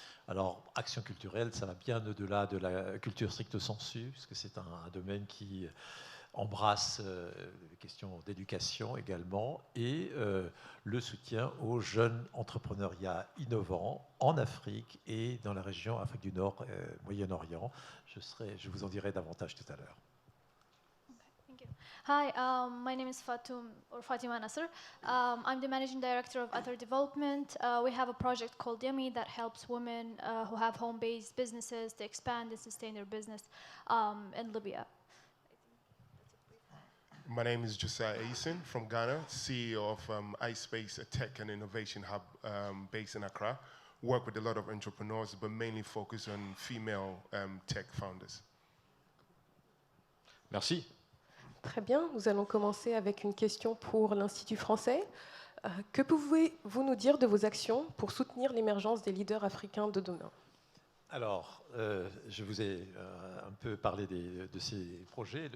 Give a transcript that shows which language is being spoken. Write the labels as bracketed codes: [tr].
[fr] Alors, action culturelle, ça va bien au-delà de la culture stricto sensu, puisque c'est un domaine qui embrasse les questions d'éducation également, et le soutien aux jeunes entrepreneuriats innovants en Afrique et dans la région Afrique du Nord, Moyen-Orient. Je vous en dirai davantage tout à l'heure. [en] Hi, my name is Fatima Nasser. I'm the managing director of Other Development. We have a project called Yummy that helps women who have home-based businesses to expand and sustain their business in Libya. My name is Josiah Aisen from Ghana, CEO of iSpace, a tech and innovation hub based in Accra. Work with a lot of entrepreneurs, but mainly focus on female tech founders. [fr] Merci. Très bien, nous allons commencer avec une question pour l'Institut français. Que pouvez-vous nous dire de vos actions pour soutenir l'émergence des leaders africains de demain ? Alors, je vous ai un peu parlé de ces projets.